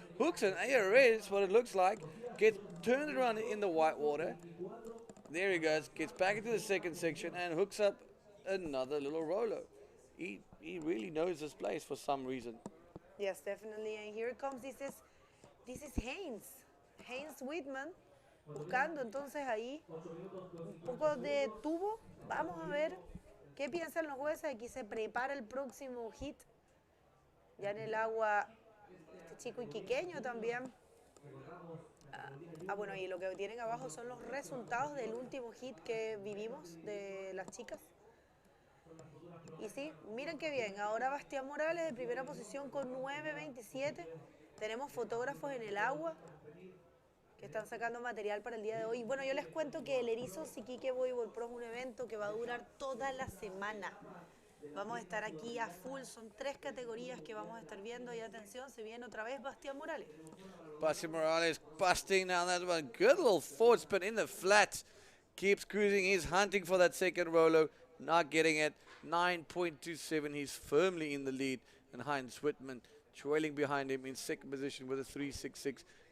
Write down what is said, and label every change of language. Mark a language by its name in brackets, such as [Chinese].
[English] Hooks an ARS, what it looks like. Gets turned around in the white water. There he goes. Gets back into the second section and hooks up another little rolo. He really knows this place for some reason. Yes, definitely. And here comes, this is Heinz Whitman. [Spanish] Buscando entonces ahí un poco de tubo. Vamos a ver qué piensan los jueces. Aquí se prepara el próximo hit. Ya en el agua, este chico iquiqueño también. Bueno, y lo que tienen abajo son los resultados del último hit que vivimos de las chicas. Y sí, miren qué bien. Ahora Bastián Morales en primera posición con 9.27. Tenemos fotógrafos en el agua que están sacando material para el día de hoy. Bueno, yo les cuento que el Erizos Iquique Bodyboard Pro es un evento que va a durar toda la semana. Vamos a estar aquí a full, son 3 categorías que vamos a estar viendo y atención, se viene otra vez Bastián Morales. [English] Bastian Morales busting down that one. Good little forward spin in the flats. Keeps cruising, he's hunting for that second Rolo, not getting it. 9.27, he's firmly in the lead. And Heinz Whitman trailing behind him in second position with a 3.66.